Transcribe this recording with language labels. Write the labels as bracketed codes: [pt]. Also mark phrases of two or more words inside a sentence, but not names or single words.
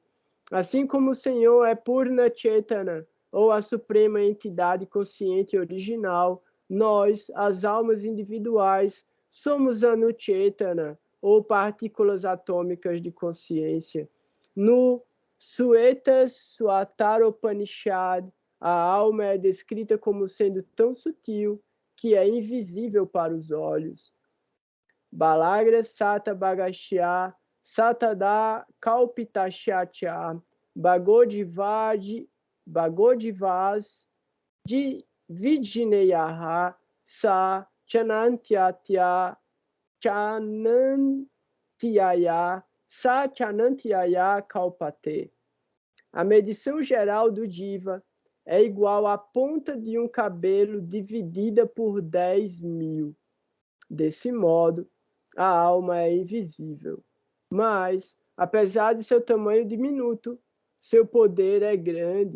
[pt] Assim como o Senhor é Purna Chetana, ou a suprema entidade consciente original, nós, as almas individuais, somos Anuchetana, ou partículas atômicas de consciência. No Sueta Swataropanishad, a alma é descrita como sendo tão sutil que é invisível para os olhos. [sa] बालाग्र शत भागस्य शतधा कल्पितस्य भागोजीवः विज्ञेयः स चानन्त्याय स चानन्त्याय कल्पते. [pt] A medição geral do Diva é igual à ponta de um cabelo dividida por 10.000. Desse modo, a alma é invisível. Mas, apesar de seu tamanho diminuto, seu poder é grande.